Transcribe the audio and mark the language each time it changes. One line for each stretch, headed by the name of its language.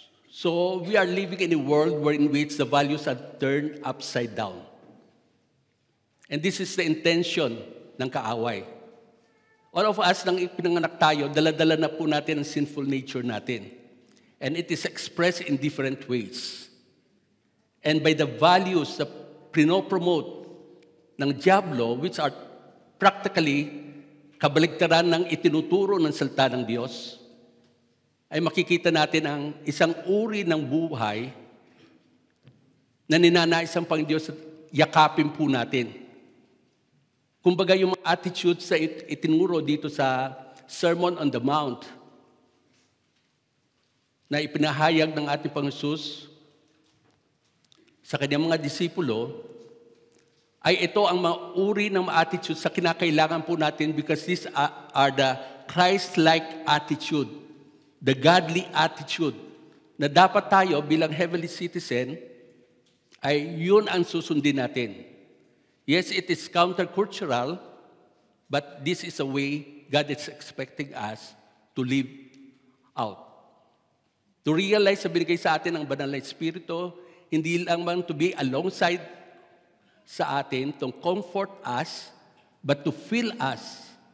English: So we are living in a world in which the values are turned upside down. And this is the intention ng kaaway. All of us,
Filipino: nang ipinanganak tayo, dala-dala na po natin ang sinful nature natin.
English: And it is expressed in different ways.
Filipino: And by the values na pinopromote ng Diablo, which are practically kabaligtaran ng itinuturo ng salita ng Diyos, ay makikita natin ang isang uri ng buhay na ninanais ang Panginoon at yakapin po natin. Kumbaga yung mga attitudes sa itinuro dito sa Sermon on the Mount na ipinahayag ng ating Panginoon Jesus sa kanyang mga disipulo, ay ito ang mga uri ng mga attitudes sa kinakailangan po natin,
English: because these are the Christ-like attitude, the godly attitude,
Filipino: na dapat tayo bilang heavenly citizen, ay yun ang susundin natin.
English: Yes, it is countercultural, but this is a way God is expecting us to live out.
Filipino: To realize na binigay sa atin ang banal na Espiritu, hindi lang man to be alongside sa atin,
English: to comfort us, but to fill us.